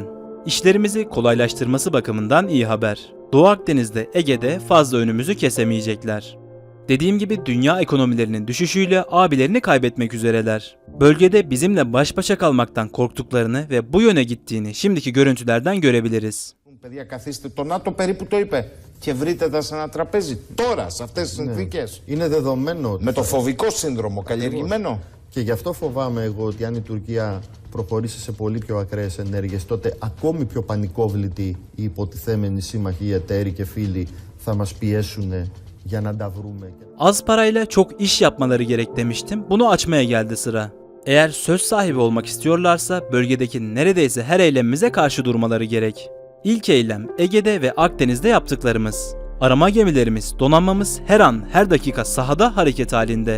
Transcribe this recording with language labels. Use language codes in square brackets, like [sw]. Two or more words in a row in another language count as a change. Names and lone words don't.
[tr] İşlerimizi kolaylaştırması bakımından iyi haber. Doğu Akdeniz'de, Ege'de fazla önümüzü kesemeyecekler. Dediğim gibi dünya ekonomilerinin düşüşüyle abilerini kaybetmek üzereler. Bölgede bizimle baş başa kalmaktan korktuklarını ve bu yöne gittiğini şimdiki görüntülerden görebiliriz. [el] Παιδιά, καθίστε. Το ΝΑΤΟ περίπου το είπε. Και βρείτε τα σε ένα τραπέζι. Τώρα, σε αυτές τις συνθήκες. Είναι δεδομένο. Με το φοβικό σύνδρομο καλλιεργημένο. Και γι' αυτό φοβάμαι εγώ ότι αν η Τουρκία προχωρήσει σε πολύ πιο ακραίες ενέργειες, τότε ακόμη πιο πανικόβλητοι οι υποτιθέμενοι σύμμαχοι, οι εταίροι και φίλοι θα μας πιέσουν για να τα βρούμε. [tr] Az parayla çok iş yapmaları gerek demiştim. Bunu açmaya geldi sıra. Eğer söz sahibi olmak istiyorlarsa bölgedeki neredeyse her eylemimize karşı durmaları gerek. İlk eylem Ege'de ve Akdeniz'de yaptıklarımız. Arama gemilerimiz, donanmamız her an her dakika sahada hareket halinde.